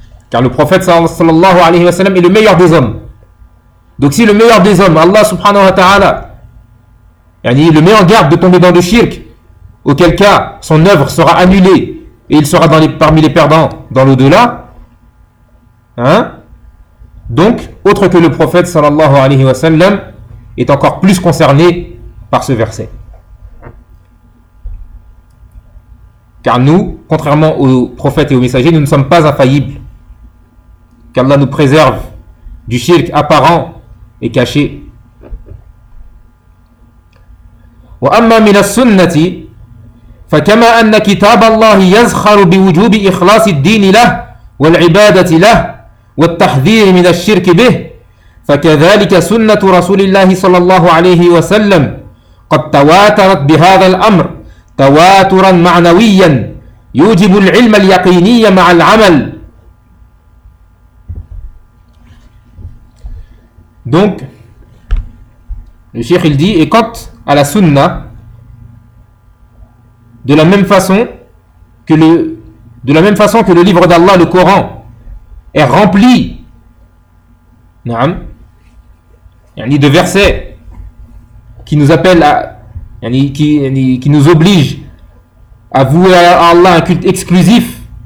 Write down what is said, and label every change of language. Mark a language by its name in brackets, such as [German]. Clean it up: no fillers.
[French] Car le prophète sallallahu alayhi wa sallam est le meilleur des hommes. Donc si le meilleur des hommes, Allah subhanahu wa ta'ala, est le meilleur garde de tomber dans le shirk, auquel cas son œuvre sera annulée et il sera parmi les perdants dans l'au-delà, donc autre que le prophète sallallahu alayhi wa sallam est encore plus concerné par ce verset. Car nous, contrairement aux prophètes et aux messagers, nous ne sommes pas infaillibles. Qu'Allah nous préserve du shirk apparent et caché. [Arabic] Wa amma min as-sunnati fa kama anna kitab Allah yazkharu bi wujub ikhlas ad-din lah wal ibadah lah والتحذير من الشرك به فكذلك سنة رسول الله صلى الله عليه وسلم قد تواترت بهذا الأمر تواترا معنويا يوجب العلم اليقيني مع العمل. [French] Donc le cheikh il dit, et quant à la sunna, de la même façon que le livre d'Allah, le Coran, est rempli de versets qui nous appellent à qui nous obligent à vouer à Allah un culte exclusif